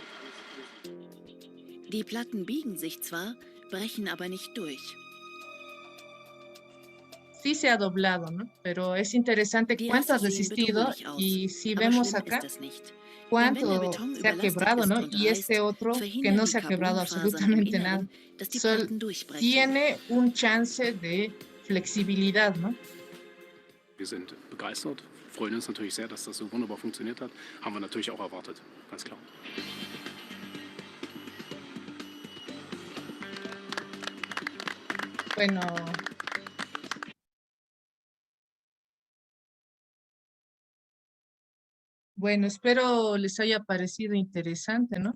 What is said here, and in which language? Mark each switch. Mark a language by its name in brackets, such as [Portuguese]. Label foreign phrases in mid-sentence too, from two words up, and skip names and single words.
[German] Die Platten biegen sich zwar, brechen aber nicht durch. [Spanish] Sí se ha doblado, ¿no? Pero es interesante [German] Die [Spanish] cuánto ha [German] Risse sehen [Spanish] resistido [German] bedrohlich aus, [Spanish] y si [German] aber [Spanish] vemos [German] schlimm [Spanish] acá [German] ist das nicht. Denn wenn der [Spanish] cuánto [German] Beton [Spanish] se ha [German] überlastet [Spanish] quebrado, [German] ist [Spanish] ¿no? [German] und [Spanish] Y este [German] reißt, [Spanish] otro que [German] verhindern [Spanish] no [German] die [Spanish] se ha quebrado [German] Carbonfasern im [Spanish] absolutamente nada. [German] Inneren, dass die Platten durchbrechen. [Spanish] Tiene un chance de flexibilidad, ¿no? [German] Wir sind begeistert, freuen uns natürlich sehr, dass das so wunderbar funktioniert hat. Haben wir natürlich auch erwartet, ganz klar. [Spanish] Bueno, bueno, espero les haya parecido interesante, ¿no?